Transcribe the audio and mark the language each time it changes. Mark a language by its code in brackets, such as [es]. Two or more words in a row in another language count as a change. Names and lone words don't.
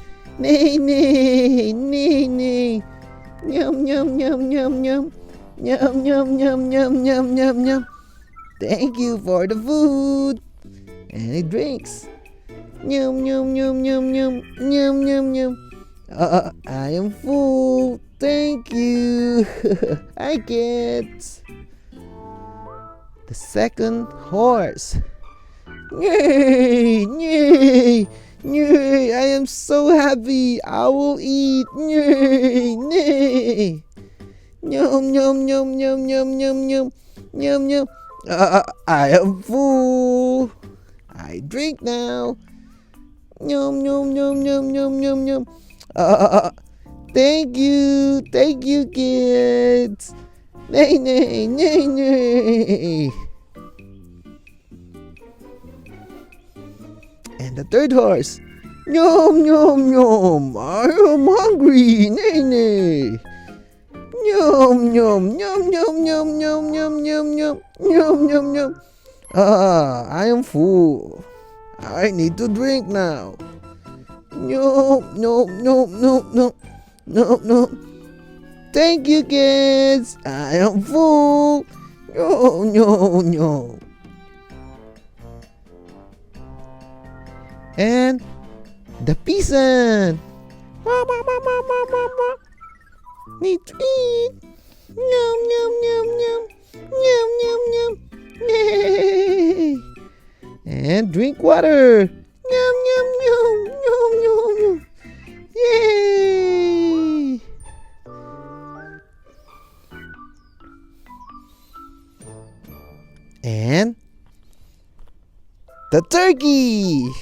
[en] Nay, nay, nay, nay. Yum, yum, yum, yum, yum. Yum, yum, yum, yum, yum, yum, yum. Thank you for the food. And he drinks. Yum, yum, yum, yum, yum, yum, yum, yum. I am full. Thank you. I get the second horse. Yay! Yay! Yay! I am so happy. I will eat. Yay! Yay! Yum, yum, yum, yum, yum, yum, yum, yum, yum. I am full. I drink now. Yum, yum, yum, yum, yum, yum, yum. Thank you, kids. Nay, nay, nay, nay. And the third horse. Yum, yum, yum. I am hungry. Nay, nay. Yum, yum, yum, yum, yum, yum, yum, yum, yum, yum, yum, yum. I am full. I need to drink now. No, no, no, no, no, no, no. Thank you, kids. I am full. No, no, no. And the peasant. Need to eat. Yum, yum, yum, yum. Yum, yum, yum. Yay. And drink water. Yum, yum, yum, yum, yum, yum. Yay! And the turkey.